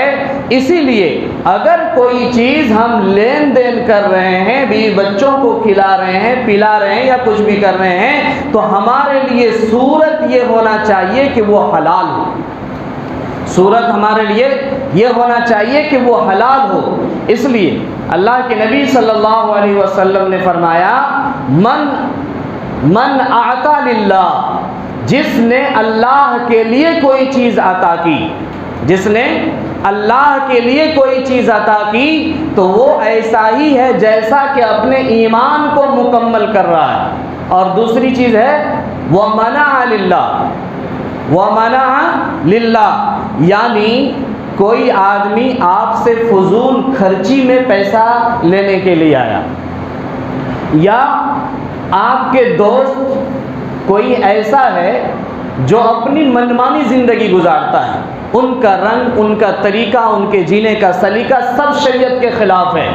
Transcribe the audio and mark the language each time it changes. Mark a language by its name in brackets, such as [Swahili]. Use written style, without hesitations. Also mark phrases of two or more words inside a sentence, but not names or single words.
[Urdu] اسی لیے اگر کوئی چیز ہم لین دین کر رہے ہیں، بیوی بچوں کو کھلا رہے ہیں، پلا رہے ہیں یا کچھ بھی کر رہے ہیں، تو ہمارے لیے صورت یہ ہونا چاہیے کہ وہ حلال ہو، صورت ہمارے لیے یہ ہونا چاہیے کہ وہ حلال ہو۔ اس لیے اللہ کے نبی صلی اللہ علیہ وسلم نے فرمایا، [Arabic] من اعطا للہ، [Urdu] جس نے اللہ کے لیے کوئی چیز عطا کی، جس نے اللہ کے لیے کوئی چیز عطا کی تو وہ ایسا ہی ہے جیسا کہ اپنے ایمان کو مکمل کر رہا ہے۔ اور دوسری چیز ہے [Arabic] وَمَنَعَ لِلَّهِ، وَمَنَعَ لِلَّهِ، [Urdu] یعنی کوئی آدمی آپ سے فضول خرچی میں پیسہ لینے کے لیے آیا، یا آپ کے دوست کوئی ایسا ہے جو اپنی منمانی زندگی گزارتا ہے، ان کا رنگ، ان کا طریقہ، ان کے جینے کا سلیقہ سب شریعت کے خلاف ہے۔